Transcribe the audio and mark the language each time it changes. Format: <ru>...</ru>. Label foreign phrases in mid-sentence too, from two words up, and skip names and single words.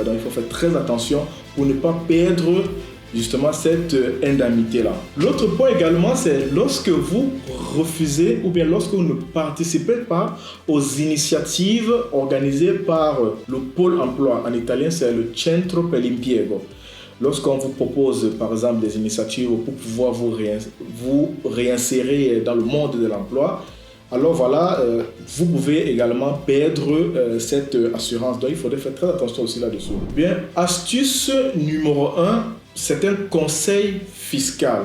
<fr>Donc, il faut faire très attention pour ne pas perdre justement cette indemnité-là. L'autre point également, c'est lorsque vous refusez ou bien lorsque vous ne participez pas aux initiatives organisées par le pôle emploi. En italien, c'est le Centro per l'Impiego. Lorsqu'on vous propose par exemple des initiatives pour pouvoir vous réinsérer dans le monde de l'emploi, alors voilà, vous pouvez également perdre cette assurance. Donc il faudrait faire très attention aussi là-dessus. Bien, astuce numéro 1, c'est un conseil fiscal.</fr>